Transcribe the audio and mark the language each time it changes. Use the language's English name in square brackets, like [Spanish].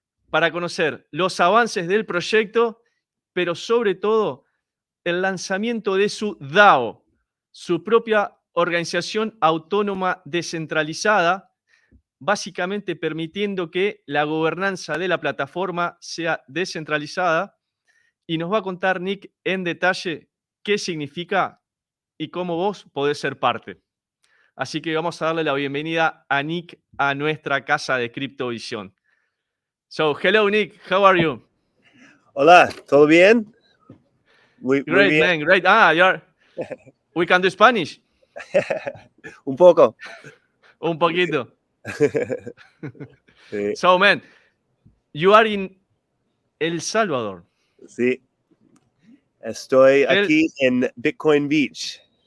[Spanish] para conocer los avances del proyecto, pero sobre todo el lanzamiento de su DAO, su propia organización autónoma descentralizada, básicamente permitiendo que la gobernanza de la plataforma sea descentralizada, y nos va a contar Nick en detalle qué significa y cómo vos podés ser parte. Así que vamos a darle la bienvenida a Nick a nuestra casa de Criptovisión. [English] So, hello Nick, how are you? [Spanish] Hola, ¿todo bien? Muy [English] Great, [Spanish] bien. [English] man, great. We can do Spanish. [Spanish] Un poco. Un poquito. Sí. [English] So, man, you are in El Salvador. [Spanish] Sí. Estoy aquí en Bitcoin Beach.